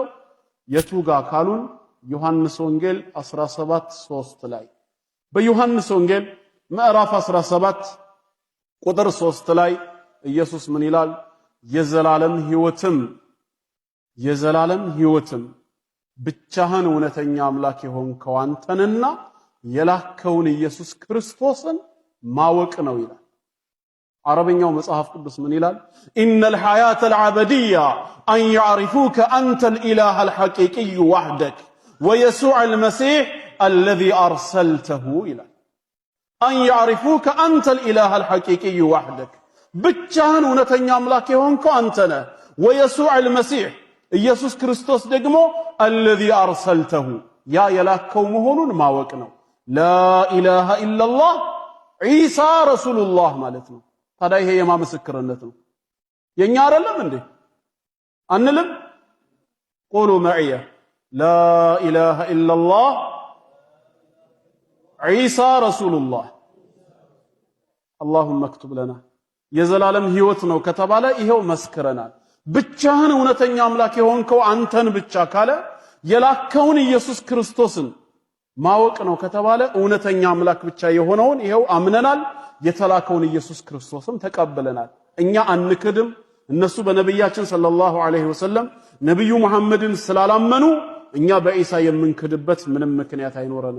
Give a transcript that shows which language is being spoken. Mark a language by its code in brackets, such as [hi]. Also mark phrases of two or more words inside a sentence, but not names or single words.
[am] የቱጋ ካሉን ዮሐንስ ወንጌል 17:3 ላይ በዮሐንስ ወንጌል ምዕራፍ 17 ቁጥር 3 ላይ ኢየሱስ ምን ይላል? የዘላለም ሕይወትም ብቻህን እውነተኛ አምላክ የሆንከው አንተንና የላከውን ኢየሱስ ክርስቶስን ማወቅ ነው ይላል። عربيኛው መጽሐፍ ቅዱስ ምን ይላል? [ar] إن الحياة العبدية أن يعرفوك أنت الإله الحقيقي وحدك ويسوع المسيح الذي أرسلته [am] ይላል። [ar] أن يعرفوك أنت الإله الحقيقي وحدك [am] ብቻህን እውነተኛ አምላክ የሆንከው አንተ ነህ። [ar] ويسوع المسيح [am] ኢየሱስ ክርስቶስ ደግሞ [ar] الذي أرسلته [am] ያ የላከው መሆኑን ማወቅ ነው። [ar] لا إله إلا الله عيسى رسول الله [am] ማለት ነው። ታዲያ ይሄ የማ ምስክርነት ነው? የኛ አይደለም እንዴ? አንልም? [ar] قولوا معي لا إله إلا الله عيسى رسول الله اللهم اكتب لنا [am] የዘላለም ሕይወት ነው ከተባለ ይሄው መስክረናል። ብቻህን እውነተኛ አምላክ የሆንከው አንተን ብቻ ካለ የላከውን ኢየሱስ ክርስቶስን ማወቅ ነው ከተባለ እውነተኛ አምላክ ብቻ የሆነውን ይሄው አምነናል። የተላከውን ኢየሱስ ክርስቶስም ተቀበለናል። እኛ አንክድም። እነሱ በነብያችን [ar] صلى الله عليه وسلم [am] ነብዩ መሐመድን ስላላመኑ እኛ በኢሳ የምንክድበት ምንም ምክንያት አይኖርንም።